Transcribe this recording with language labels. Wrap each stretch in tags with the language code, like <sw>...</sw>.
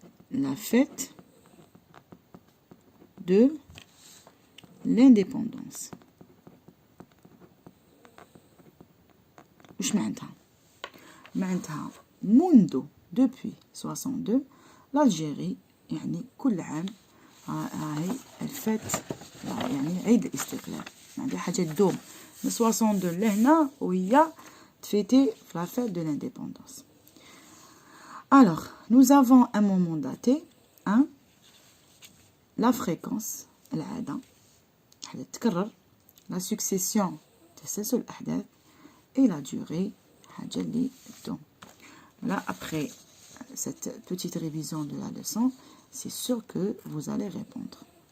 <fr>la fête de l'indépendance.</fr> <ar>وش معناتها؟ معناتها منذ depuis 62 l'Algérie يعني كل عام هاي الفات، يعني عيد الاستقلال، يعني حاجة تدوم من 62 لهنا وهي تفيتي في لا فيت دو لانديبوندونس.</ar> <fr>Alors, nous avons un moment daté, hein, la fréquence, العادة تتكرر, la succession, تسلسل الأحداث, et la durée, حاجة اللي تدوم. Là, après cette petite révision de la leçon, c'est sûr que vous allez répondre.</fr>